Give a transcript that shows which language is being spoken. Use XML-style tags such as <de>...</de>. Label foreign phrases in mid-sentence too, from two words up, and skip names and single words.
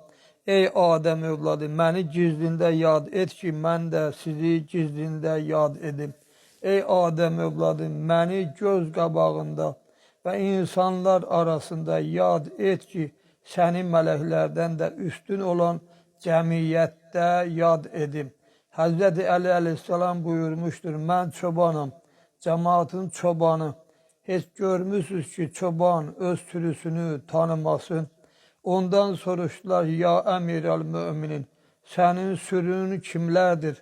<az>Ey Adəm övladı, məni gizlində yad et ki, mən də sizi gizlində yad edim. Ey Adəm övladı, məni göz qabağında və insanlar arasında yad et ki, səni mələklərdən də üstün olan cəmiyyətdə yad edim.</az> <tr>Hazreti Ali aleyhisselam buyurmuştur. Ben çobanım, cemaatin çobanı. Hiç görmüşsünüz ki çoban öz sürüsünü tanımasın. Ondan soruştular, ya emir-el müminin, senin sürün kimlerdir?</tr>